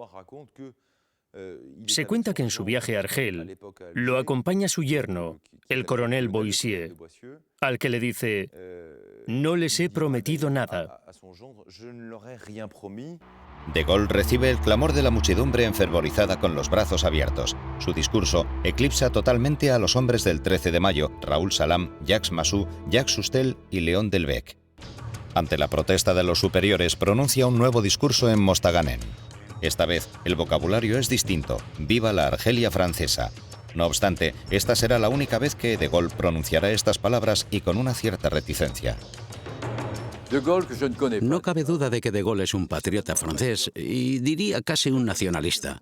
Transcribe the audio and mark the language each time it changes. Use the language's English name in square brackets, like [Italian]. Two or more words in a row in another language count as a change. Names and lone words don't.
[Spanish] Se cuenta que en su viaje a Argel lo acompaña su yerno, el coronel Boissier, al que le dice: no les he prometido nada. De Gaulle recibe el clamor de la muchedumbre enfervorizada con los brazos abiertos. Su discurso eclipsa totalmente a los hombres del 13 de mayo, Raoul Salam, Jacques Massou, Jacques Sustel y Léon Delbecq. Ante la protesta de los superiores, pronuncia un nuevo discurso en Mostaganem. Esta vez, el vocabulario es distinto: viva la Argelia francesa. No obstante, esta será la única vez que De Gaulle pronunciará estas palabras y con una cierta reticencia. No cabe duda de que De Gaulle es un patriota francés y diría casi un nacionalista.